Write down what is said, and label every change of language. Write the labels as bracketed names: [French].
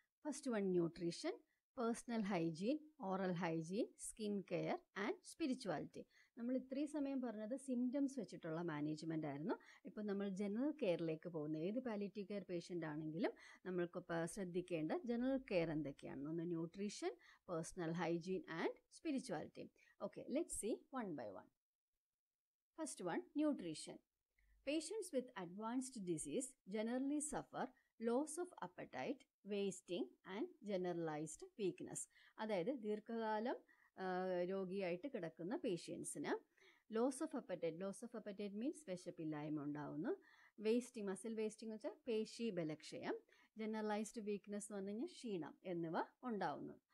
[English] First one, nutrition, personal hygiene, oral hygiene, skin care and spirituality. [Malayalam] നമ്മൾ ഇത്രയും സമയം പറഞ്ഞത് സിംറ്റംസ് വെച്ചിട്ടുള്ള മാനേജ്മെൻ്റ് ആയിരുന്നു. ഇപ്പോൾ നമ്മൾ ജനറൽ കെയറിലേക്ക് പോകുന്നത്. ഏത് പാലിയേറ്റീവ് കെയർ പേഷ്യൻ്റ് ആണെങ്കിലും നമ്മൾക്ക് ശ്രദ്ധിക്കേണ്ട ജനറൽ കെയർ എന്തൊക്കെയാണ്. [English] ഒന്ന് nutrition, personal hygiene and spirituality. Okay, let's see one by one. First one, nutrition. Patients with advanced disease generally suffer loss of appetite, wasting and generalised weakness. [Malayalam] അതായത് ദീർഘകാലം രോഗിയായിട്ട് കിടക്കുന്ന പേഷ്യൻസിന് [English] loss of appetite means [Malayalam] വിശപ്പില്ലായ്മ ഉണ്ടാവുന്നു. Wasting, muscle wasting എന്ന് വെച്ചാൽ പേശി ബലക്ഷയം. Generalised weakness എന്ന് പറഞ്ഞു കഴിഞ്ഞാൽ ക്ഷീണം എന്നിവ ഉണ്ടാവുന്നു.